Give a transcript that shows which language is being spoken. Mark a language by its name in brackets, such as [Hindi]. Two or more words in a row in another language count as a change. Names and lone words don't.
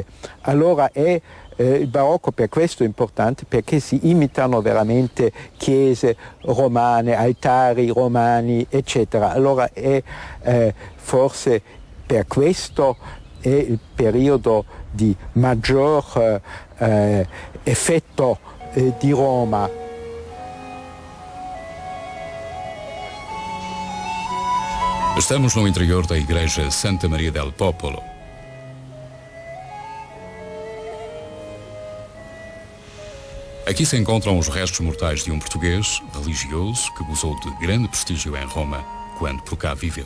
[Italian] Allora il barocco per questo è importante, perché si imitano veramente chiese romane, altari romani, eccetera. Allora è forse per questo è il periodo di maggior effetto di Roma. [Portuguese] Estamos no interior da Igreja Santa Maria del Popolo. Aqui se encontram os restos mortais de um português religioso que gozou de grande prestígio em Roma quando por cá viveu.